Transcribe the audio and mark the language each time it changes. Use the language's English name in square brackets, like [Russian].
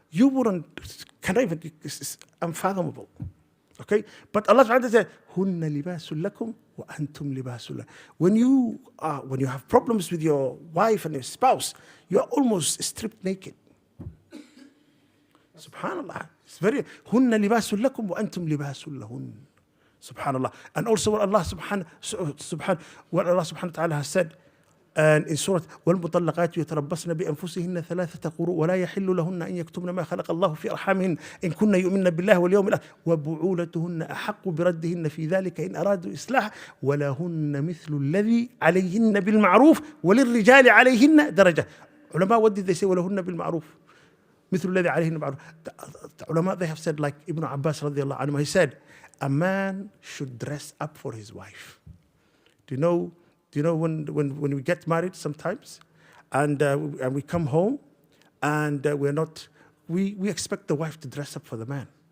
[English] You wouldn't, can I even, it's unfathomable. Okay? [Arabic] But Allah subhanahu wa ta'ala said, هُنَّ لِبَاسٌ لَكُمْ وَأَنْتُمْ لِبَاسٌ لَكُمْ. [English] When you have problems with your wife and your spouse, you are almost stripped naked. Subhanallah. It's very, [Arabic] هُنَّ لِبَاسٌ لَكُمْ وَأَنْتُمْ لِبَاسٌ لَهُنَّ. [English] Subhanallah. And also what Allah subhanahu wa ta'ala has said in Surah [Arabic] وَالْمُطَلَّقَاتُ يَتَرَبَّصْنَ بِأَنفُسِهِنَّ ثَلَاثَةَ قُرُوءٍ وَلَا يَحِلُّ لَهُنَّ أَن يَكْتُمْنَ مَا خَلَقَ اللَّهُ فِي أَرْحَامِهِنَّ إِن كُنَّ يُؤْمِنَّ بِاللَّهِ وَالْيَوْمِ الْآخِرِ وَبُعُولَتُهُنَّ أَحَقُّ بِرَدِّهِنَّ فِي ذَلِكَ إِنْ أَرَادُوا إِصْلَاحًا وَلَهُنَّ مِثْلُ الَّذِي عَلَيْهِنَّ بِالْمَعْرُوفِ وَلِلرِّجَالِ عَلَيْهِنَّ دَرَجَةٌ. [English] Ulama, what did they say? [Arabic] وَلَهُنَّ بِالْمَعْرُوفِ مثل الذي عليهن بالمعروف. [English] The ulama, they have said, like Ibn Abbas radiallahu anhu, he said, a man should dress up for his wife. Do you know when we get married sometimes and we come home and we expect the wife to dress up for the man.